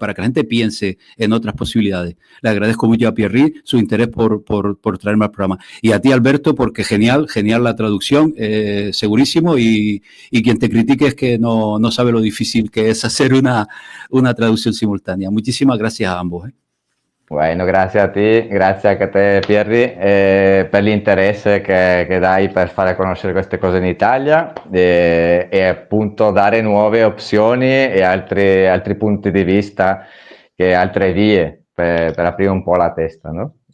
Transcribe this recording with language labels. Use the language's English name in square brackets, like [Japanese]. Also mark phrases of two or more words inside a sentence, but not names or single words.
[Spanish] Para que la gente piense en otras posibilidades. Le agradezco mucho a Pierri su interés por traerme al programa. Y a ti, Alberto, porque genial la traducción, segurísimo, y quien te critique es que no sabe lo difícil que es hacer una traducción simultánea. Muchísimas gracias a ambos. Bueno, [Italian] grazie a te, grazie anche a te Pierri per l'interesse che dai per fare conoscere queste cose in Italia, e appunto dare nuove opzioni e altri punti di vista, altre vie per aprire un po' la testa, no?